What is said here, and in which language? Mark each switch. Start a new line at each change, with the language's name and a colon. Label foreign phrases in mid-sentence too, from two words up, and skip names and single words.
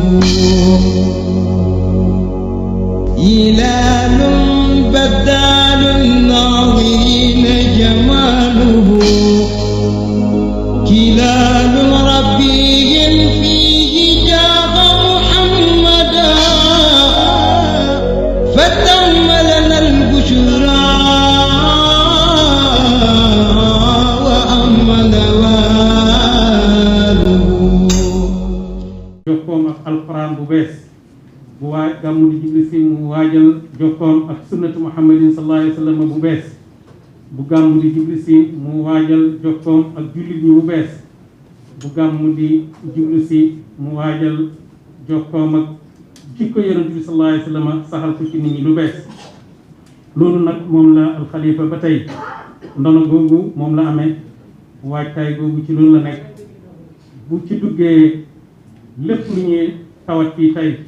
Arabic: هلال بدال عين جماله كلال ربيهم فيه جاء محمدا فتم لنا البشرى وأمن واله
Wolof: jokkoom ak alquran bu bees bu waaj gàmmu di jubli si mu waajal jokkoom ak
Arabic: سنة محمد صلى الله عليه وسلم
Wolof: bu bees bu gàmmu di jubli si mu waajal jokkoom ak jullit ñi bu bees bu gàmmu di jubli si mu waajal jokkoom ak jikko yonent bi
Arabic: صلى الله عليه وسلم
Wolof: saxal ko ci nit ñi lu bees loolu nag moom la alxalifa ba tey ndono googu moom la amee waajtaay googu ci loolu la nekk bu ci duggee lépp lu ñuy tawat fii tey